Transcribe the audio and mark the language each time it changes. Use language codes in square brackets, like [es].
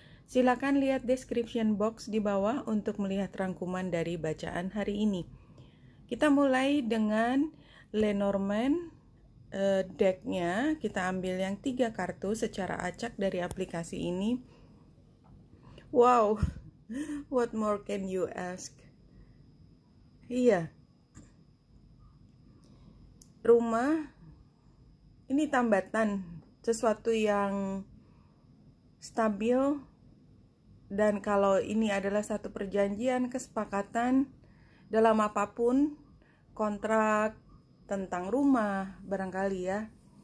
[id] Silakan lihat description box di bawah untuk melihat rangkuman dari bacaan hari ini. Kita mulai dengan Lenormand. Decknya kita ambil yang 3 kartu secara acak dari aplikasi ini. [en] Wow, what more can you ask? [id] Iya, rumah ini tambatan, sesuatu yang stabil, dan kalau ini adalah satu perjanjian, kesepakatan dalam apapun, kontrak tentang rumah barangkali ya.